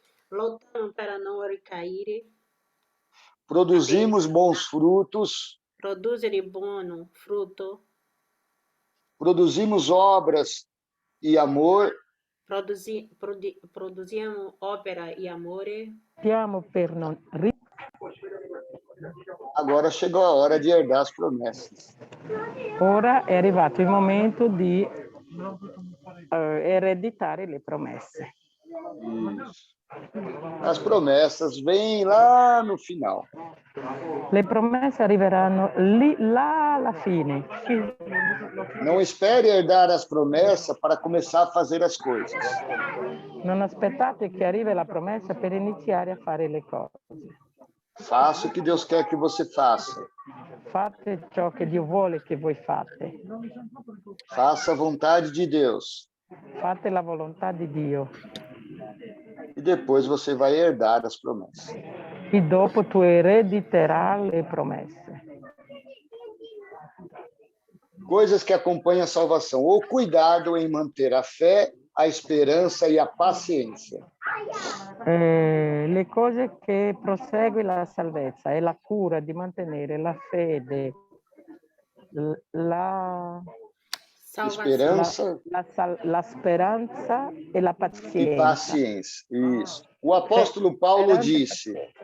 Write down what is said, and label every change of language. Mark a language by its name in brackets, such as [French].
[Portuguese] Lutamos para não recair, produzimos bons frutos, [Italian] produzere buono frutto, [Portuguese] produzimos obras e amor, [Italian] produziamo opera e amore. lottiamo per non [Portuguese] agora chegou a hora de herdar as promessas. [Italian] Ora è arrivato il momento di ereditare le promesse. [Portuguese] Isso. As promessas vêm lá no final. [Italian] Le promesse arriveranno là alla fine. [Portuguese] Não espere herdar as promessas para começar a fazer as coisas. [Italian] Non aspettate che arrivi la promessa per iniziare a fare le cose. [Portuguese] Faça o que Deus quer que você faça. [Italian] Fate ciò che Dio vuole che voi fate. [Portuguese] Faça a vontade de Deus. [Italian] Fate la volontà di Dio. [Portuguese] E depois você vai herdar as promessas. [Italian] E dopo tu erediterai le promesse. [Portuguese] Coisas que acompanham a salvação. O cuidado em manter a fé, a esperança e a paciência. [Italian] Le cose che prosegue la salvezza è la cura di mantenere la fede, la [Portuguese] Esperança [Italian] speranza e la [Portuguese] e [Italian] pazienza. [Portuguese] paciência. Isso. O apóstolo Paulo disse: